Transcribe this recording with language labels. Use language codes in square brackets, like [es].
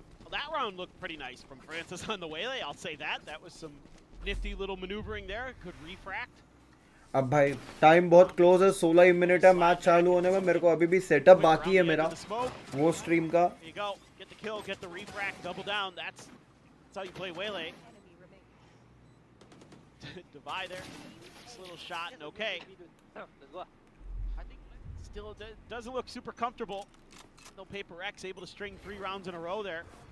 [en] that round looked pretty nice from Francis on the Waylay, I'll say that. That was some nifty little maneuvering there. Could refract. [hi] अब भाई time बहुत close है 16 ही minute है match चालू होने में मेरे को अभी भी सेटअप बाकी है मेरा वो स्ट्रीम का [en] There you go. Get the kill, get the refract, double down. That's how you play Waylay. Divide there. Just a little shot and okay. I think still doesn't look super comfortable. No Paper X able to string 3 rounds in a row there.